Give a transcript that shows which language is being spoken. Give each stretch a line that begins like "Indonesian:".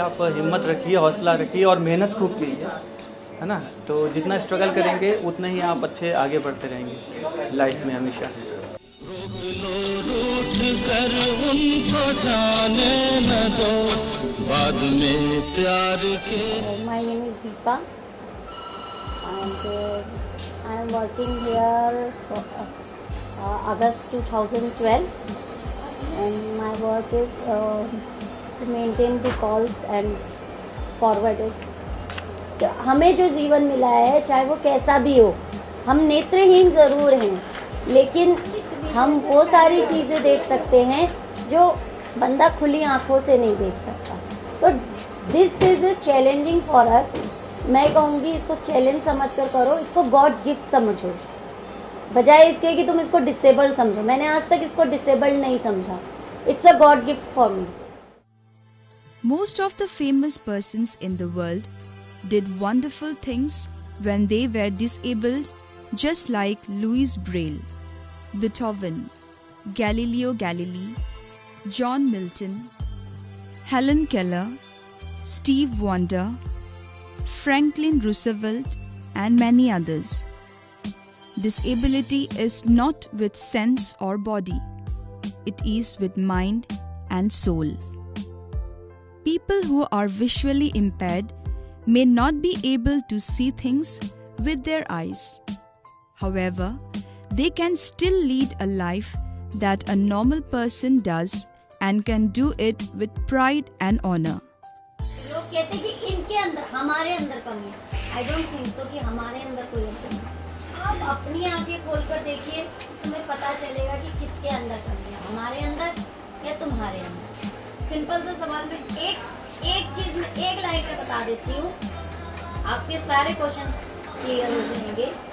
Hindi: आप हिम्मत रखिए, हौसला रखिए और मेहनत खूब कीजिए, है ना। तो जितना स्ट्रगल करेंगे उतना ही आप अच्छे आगे बढ़ते रहेंगे लाइफ में हमेशा। रोक लो रूठ कर उनको जाने न दो, बाद में प्यार के।
English: My name is Deepa and I am working here for August 2012 and my work is to maintain the calls and forward it।
Hindi: हमें जो जीवन मिला है चाहे वो कैसा भी हो, हम नेत्रहीन ज़रूर हैं, लेकिन हम वो सारी चीज़ें देख सकते हैं जो बंदा खुली आंखों से नहीं देख सकता।
English: तो this is challenging for us.
Hindi: मैं कहूँगी इसको चैलेंज समझ कर करो, इसको गॉड गिफ्ट समझो, बजाय इसके कि तुम इसको डिसेबल्ड समझो। मैंने आज तक इसको डिसेबल्ड नहीं समझा।
English: It's a God gift for me. Most of the famous persons in the world did wonderful things when they were disabled, just like Louis Braille, Beethoven, Galileo Galilei, John Milton, Helen Keller, Steve Wonder, Franklin Roosevelt, and many others. Disability is not with sense or body, it is with mind and soul. People who are visually impaired may not be able to see things with their eyes. However, they can still lead a life that a normal person does and can do it with pride and honor.
Hindi: लोग कहते हैं कि इनके अंदर, हमारे अंदर कमी है।
English: I don't think so
Hindi: कि हमारे अंदर कोई कमी है। आप अपनी आंखें खोलकर देखिए, तुम्हें पता चलेगा कि किसके अंदर कमी है, हमारे अंदर या तुम्हारे अंदर। सिंपल सा सवाल में एक चीज में एक लाइन में बता देती हूँ, आपके सारे क्वेश्चन क्लियर हो जाएंगे।